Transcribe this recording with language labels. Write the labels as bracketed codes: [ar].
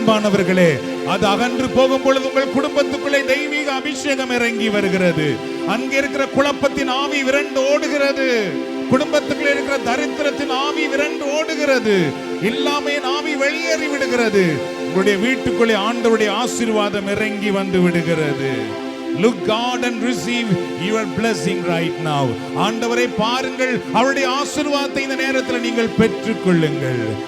[ta] அன்பானவர்களே, அது அகன்று போகும் பொழுது உங்கள் குடும்பத்துக்குள்ளே தெய்வீக அபிஷேகம் இறங்கி வருகிறது. அங்கே இருக்கிற குழப்பத்தின் ஆவி விரண்டு ஓடுகிறது. குடும்பத்துக்குள்ளே இருக்கிற தரித்திரத்தின் ஆவி விரண்டு ஓடுகிறது. இல்லாமையின் ஆவி வெளியேறி விடுகிறது. உங்களுடைய வீட்டுக்குள்ளே ஆண்டவருடைய ஆசீர்வாதம் இறங்கி வந்து விடுகிறது. [en] Look God and receive your blessing right now. [ta] ஆண்டவரை பாருங்கள், அவருடைய ஆசீர்வாதத்தை இந்த நேரத்தில் நீங்கள் பெற்றுக் கொள்ளுங்கள்.